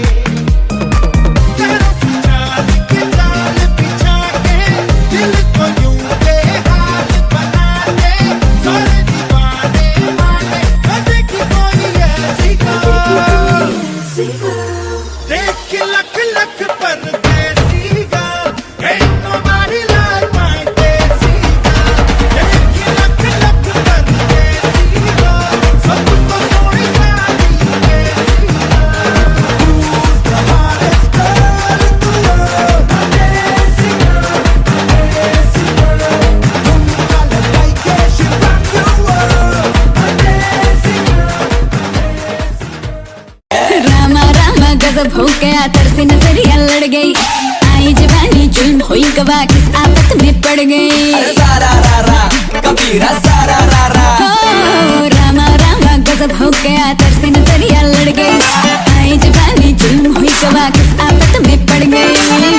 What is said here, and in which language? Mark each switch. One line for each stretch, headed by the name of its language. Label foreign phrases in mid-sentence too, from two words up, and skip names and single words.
Hindi: तरफ चाल के जाल बिछा के दिल को यूं बेहाल बना दे, सारे दीवाने माने कदे की कोई ऐसी देख लख लख परदेसी गा,
English: ain't nobody like my देसी गा।
Hindi: देख लख लख परदेसी गा, सब तो सोनी जानी देसी गा।
English: Who's the hottest girl in the world?
Hindi: देसी गा, झुमका लगाई के
English: she rock your world।
Hindi: देसी रामा रामा गजब हो गया, तरसी नजरिया लड़ गई, आई जवानी जुल्म हुई गवा किस आफत में पड़ गई। सारा रा रा कबीरा सारा रा रा। ओ रामा रामा गजब हो गया, तरसी नजरिया लड़ गई, आई जवानी जुल्म हुई गवा किस आफत में पड़ गई।